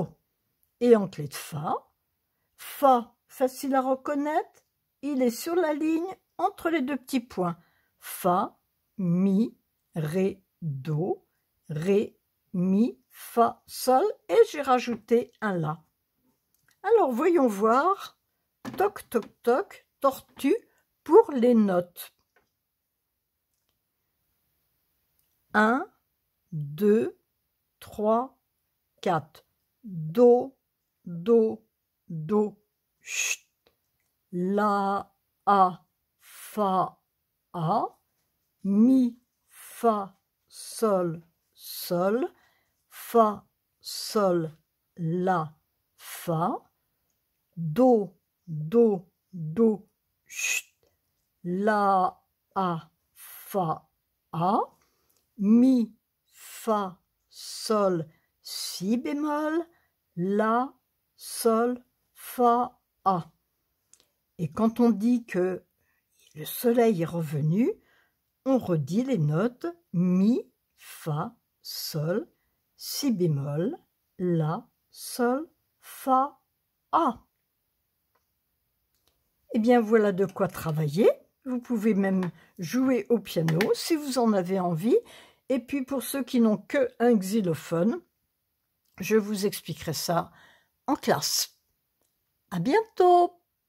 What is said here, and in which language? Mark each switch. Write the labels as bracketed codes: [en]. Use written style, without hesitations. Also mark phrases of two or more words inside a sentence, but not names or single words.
[fr] Et en clé de fa, fa, facile à reconnaître, il est sur la ligne entre les deux petits points. Fa, mi, ré, do, ré, mi, fa, sol, et j'ai rajouté un la. Alors voyons voir toc toc toc tortue pour les notes. 1, 2, 3, 4. Do, do, do, chut. La, a, fa, a. Mi, fa, sol, sol. Fa, sol, la, fa. Do, do, do, chut. La, a, fa, a. Mi, fa, sol, si bémol, la, sol, fa, a. Et quand on dit que le soleil est revenu, on redit les notes mi, fa, sol, si bémol, la, sol, fa, a. Eh bien, voilà de quoi travailler. Vous pouvez même jouer au piano si vous en avez envie. Et puis, pour ceux qui n'ont qu'un xylophone, je vous expliquerai ça en classe. À bientôt!